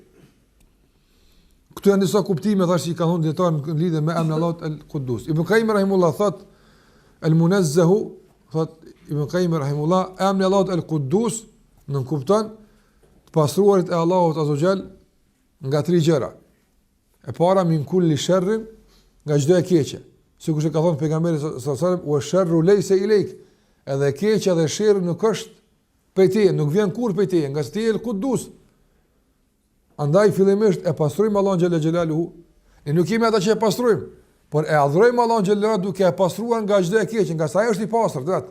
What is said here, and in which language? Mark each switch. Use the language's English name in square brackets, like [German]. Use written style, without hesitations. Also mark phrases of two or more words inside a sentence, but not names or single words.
[Albanian] Këtu janë disa kuptime thash që i kanë thënë dietarë në lidhje me emrin Allahut El-Quddus. Ibn Qayyim rahimullah thot el-munazzahu, thot Ibn Qayyim rahimullah, emri Allahut El-Quddus nuk kupton të pastruarit e Allahut [Arabic] عز وجل [Albanian] nga 3 gjëra. E para [Arabic] من كل شر, [Albanian] nga çdo e keqe. Sikur që ka thënë pejgamberi [Arabic] صلى الله عليه وسلم, "والشر ليس إليك." [Albanian] Edhe keqja dhe sherrri nuk është prej teje, nuk vjen kurrë prej teje, nga ti El Quddus. Andaj fillimisht e pastrojmë Allahun [Arabic] جل جلاله. [Albanian] Ne nuk kemi ata që e pastrojmë, por e adhurojmë Allahun [Arabic] جل جلاله [Albanian] duke e pastruar nga çdo e keqe, nga sa ai është i pastër, vet.